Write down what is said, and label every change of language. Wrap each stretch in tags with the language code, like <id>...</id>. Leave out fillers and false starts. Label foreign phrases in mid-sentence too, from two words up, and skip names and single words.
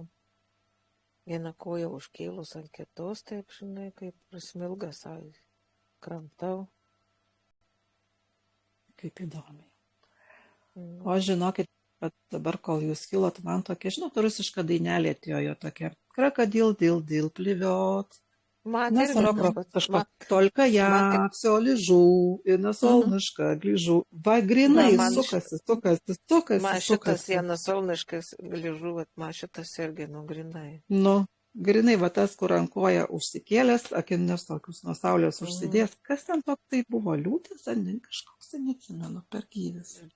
<lt>Vieną koją užkėlus ant kitos, taip, žinai, kaip prasmilgas, kramtau. Kaip įdomiai. O žinokit, bet dabar, kol jūs kilot, man tokia, žinot, rusiška dainelė atėjo jo tokia.</lt> <ru>Крокодил, дил, плевет.</ru> <lt>Man</lt> <ru>На</ru> <lt>irgi</lt> <ru>солнышко, только я все лежу и на солнышко гляжу.</ru> <lt>Va grinai sukasi. Man šitas vienas</lt> <ru>солнышко гляжу,</ru> <lt>man šitas irgi grinai. Nu, grinai, va tas, kur ant koja užsikėlęs, akinius tokius nuo saulės užsidės. Kas ten toks tai buvo? Liūtis, ar ne? Kažkoks, neatsimenu, per gyvis.</lt>